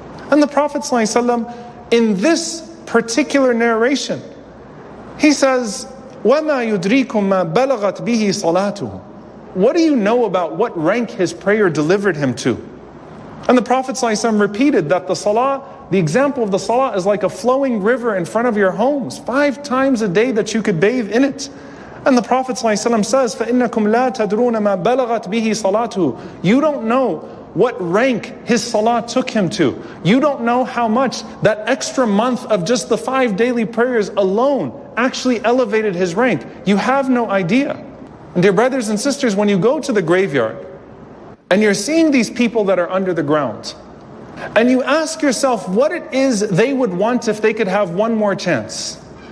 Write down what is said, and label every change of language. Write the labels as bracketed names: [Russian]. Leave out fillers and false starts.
[English] And the Prophet ﷺ, in this particular narration, he says, [Arabic] "Wama yudrikum ma balagat bihi salatuhu." [English] What do you know about what rank his prayer delivered him to? And the Prophet ﷺ repeated that the salah, the example of the salah is like a flowing river in front of your homes, 5 times a day that you could bathe in it. [Arabic] And the Prophet ﷺ says, فَإِنَّكُمْ لَا تَدْرُونَ مَا بَلَغَتْ بِهِ صَلَاتُهُ. [English] You don't know what rank his salah took him to. You don't know how much that extra month of just the 5 daily prayers alone actually elevated his rank. You have no idea. And dear brothers and sisters, when you go to the graveyard, and you're seeing these people that are under the ground, and you ask yourself what it is they would want if they could have one more chance.